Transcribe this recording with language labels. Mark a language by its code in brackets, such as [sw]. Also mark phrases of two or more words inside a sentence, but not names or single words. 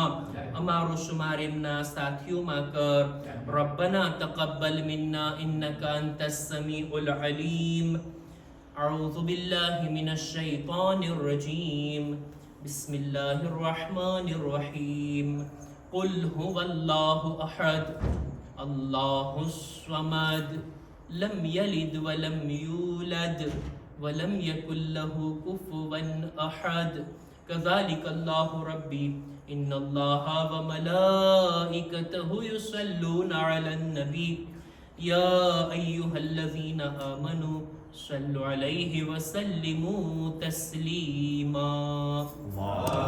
[gu] અમારો શુમાર એમના સાથીઓમાં કર. [ar] ربنا تقبل منا إنك أنت السميع العليم. أعوذ بالله من الشيطان الرجيم. بسم الله الرحمن الرحيم. قل هو الله أحد الله الصمد لم يلد ولم يولد ولم يكن له كفوا أحد كذلك الله ربي إن الله وملائكته يصلون على النبي يا أيها الذين آمنوا صلوا عليه وسلموا تسليما.